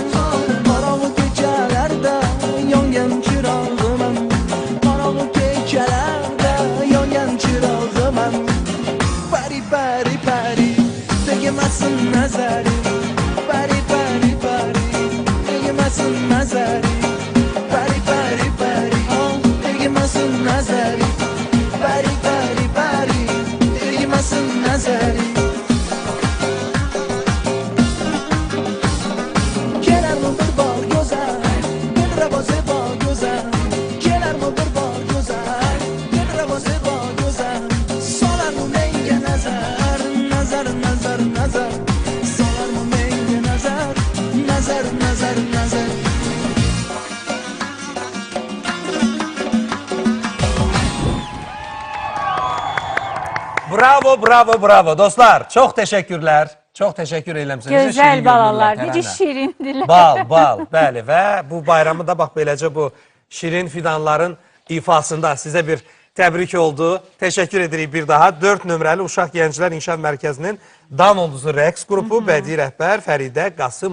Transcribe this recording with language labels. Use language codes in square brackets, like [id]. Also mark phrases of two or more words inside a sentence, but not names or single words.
[uz] Qorong'u kechalarda yongan chirog'iman. Qorong'u kechalarda yongan chirog'iman. Pari pari pari, tegmasin nazari. Pari pari pari, tegmasin nazari. Pari pari pari, tegmasin nazari. Pari pari pari, tegmasin nazari. Kelarmi bir bor go'zal, dilrabo zebo go'zal. Kelarmi bir bor go'zal, dilrabo zebo go'zal. Solarmi menga nazar, nazar nazar nazar. Solarmi menga nazar, nazar nazar nazar. Bravo, bravo, bravo. [tr] Dostlar, çok teşekkürler. Çok teşekkür ederim sizə. [az] Gözəl balalar, necə şirindirlər. Bal, bal, bəli və bu bayramı da bax beləcə bu şirin fidanların ifasında sizə bir təbrik oldu. Təşəkkür edirik bir daha. 4 nömrəli Uşaq Gənclər İnkişaf Mərkəzinin Dan Ulduzu rəqs qrupu bədii rəhbər Fəridə Qasımova.